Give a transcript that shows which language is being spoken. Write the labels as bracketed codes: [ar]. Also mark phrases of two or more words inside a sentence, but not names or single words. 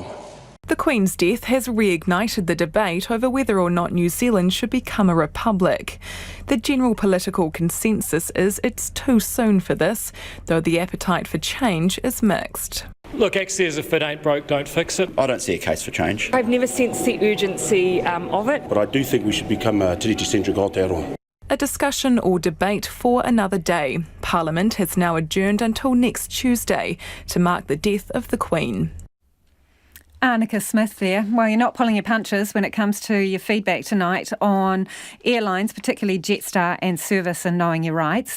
[en] The Queen's death has reignited the debate over whether or not New Zealand should become a republic. The general political consensus is it's too soon for this, though the appetite for change is mixed. Look, ACT says if it ain't broke, don't fix it. I don't see a case for change. I've never sensed the urgency of it. But I do think we should become a tiriti-centric Aotearoa. A discussion or debate for another day. Parliament has now adjourned until next Tuesday to mark the death of the Queen. Annika Smith there. Well, you're not pulling your punches when it comes to your feedback tonight on airlines, particularly Jetstar and service and knowing your rights.